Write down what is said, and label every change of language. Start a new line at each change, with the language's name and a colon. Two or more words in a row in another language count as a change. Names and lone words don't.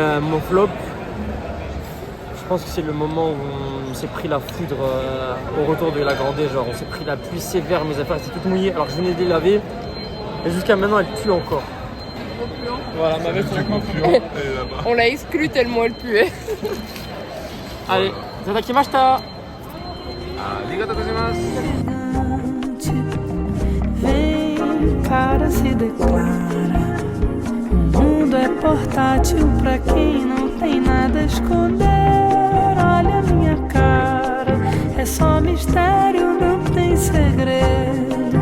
French: Mon flop, je pense que c'est le moment où on s'est pris la foudre au retour de la Grande Baie. Genre, on s'est pris la pluie sévère, mes affaires étaient toutes mouillées alors que je venais de les laver. Et jusqu'à maintenant, elles puent encore. Voilà, ma veste est encore puante. On l'a exclue tellement elle puait. Allez, Zatakimaşta.
Japanese: ありがとうございます.
Portuguese: Vem, cara, se declara. O mundo é portátil pra quem não tem nada a esconder. Olha a minha cara, é só mistério, não tem segredo.